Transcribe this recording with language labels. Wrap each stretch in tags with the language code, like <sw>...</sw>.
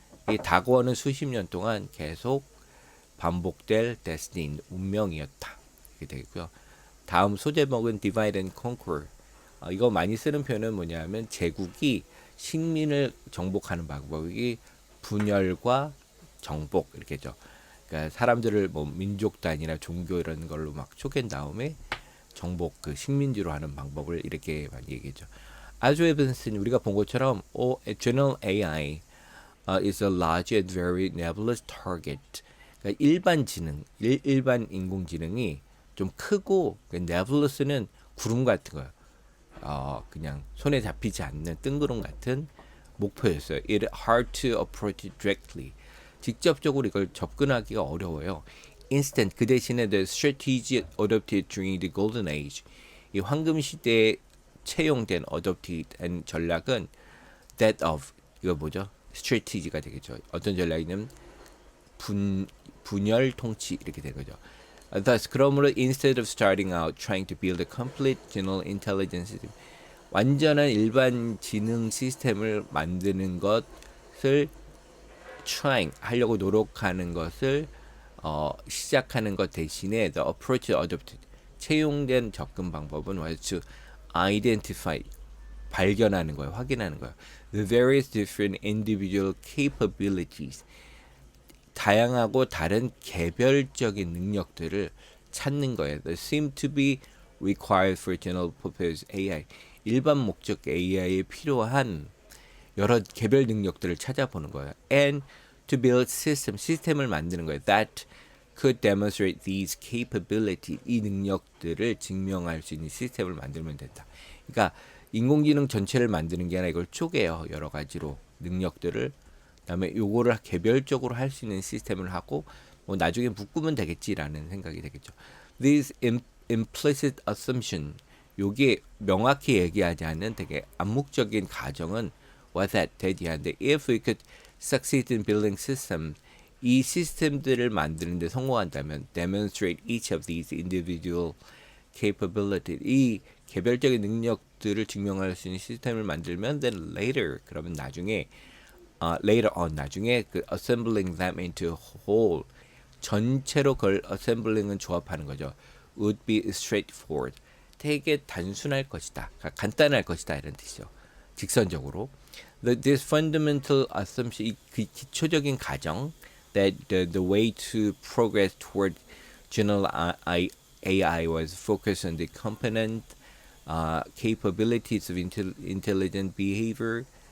<ko>이 다가오는 수십 년 동안 계속 반복될 destiny, 운명이었다. 이렇게 되겠고요. 다음 소제목은</ko> <en>divide and conquer.</en> <ko>이거 많이 쓰는 표현은 뭐냐면 제국이 식민을 정복하는 방법이 분열과 정복 이렇게죠. 그러니까 사람들을 뭐 민족 단위나 종교 이런 걸로 막 쪼갠 다음에 정복 그 식민지로 하는 방법을 이렇게 많이 얘기했죠.</ko> <en>As we've seen,</en> <ko>우리가 본 것처럼 general AI</ko> <en>is a large and very nebulous target.</en> <ko>그러니까 일반 지능, 일반 인공지능이 좀 크고 그 nebulous는 구름 같은 거예요. 그냥 손에 잡히지 않는 뜬구름 같은 목표였어요.</ko> <en>It hard to approach directly.</en> <ko>직접적으로 이걸 접근하기가 어려워요.</ko> <en>Instead,</en> <ko>그 대신에</ko> <en>the strategy adopted during the golden age,</en> <ko>이 황금 시대에 채용된</ko> <en>adopted</en> <ko>전략은</ko> <en>that of,</en> <ko>이거 뭐죠? strategy가 되겠죠. 어떤 전략이냐면 분열 통치 이렇게 되는 거죠.</ko> <en>Thus,</en> <ko>그러므로</ko> <en>instead of starting out trying to build a complete general intelligence system,</en> <ko>완전한 일반 지능 시스템을 만드는 것을</ko> <en>trying</en> <ko>하려고 노력하는 것을 시작하는 것 대신에</ko> <en>the approach adopted</en> <ko>채용된 접근 방법은</ko> <en>was to identify</en> <ko>발견하는 거예요, 확인하는 거예요.</ko> <en>The various different individual capabilities</en> <ko>다양하고 다른 개별적인 능력들을 찾는 거예요.</ko> <en>That seem to be required for general purpose AI.</en> <ko>일반 목적 AI에 필요한 여러 개별 능력들을 찾아보는 거예요.</ko> <en>And to build</en> <ko>시스템을 만드는 거예요.</ko> <en>That could demonstrate these capabilities.</en> <ko>이 능력들을 증명할 수 있는 시스템을 만들면 된다. 그러니까 인공지능 전체를 만드는 게 아니라 이걸 쪼개요. 여러 가지로 능력들을. 그다음에 요거를 개별적으로 할 수 있는 시스템을 하고 뭐 나중에 묶으면 되겠지라는 생각이 되겠죠.</ko> <en>This implicit assumption,</en> <ko>요게 명확히 얘기하지 않는 되게 암묵적인 가정은</ko> <en>was that</en> <ko>대디한데</ko> <en>if we could succeed in building systems,</en> <ko>이 시스템들을 만드는데 성공한다면</ko> <en>demonstrate each of these individual</en> <ko>capabilities, 이 개별적인 능력들을 증명할 수 있는 시스템을 만들면</ko> <en>then later,</en> <ko>그러면 나중에</ko> <en>later on,</en> <ko>나중에 그</ko> <en>assembling them into whole,</en> <ko>전체로 그걸 assembling은 조합하는 거죠.</ko> <en>would be straightforward,</en> <ko>되게 단순할 것이다, 간단할 것이다 이런 뜻이죠. 직선적으로.</ko> <en>This fundamental assumption,</en> <ko>그 기초적인 가정</ko> <en>that the way to progress toward general AI was focused on the component capabilities of intelligent behavior.</en>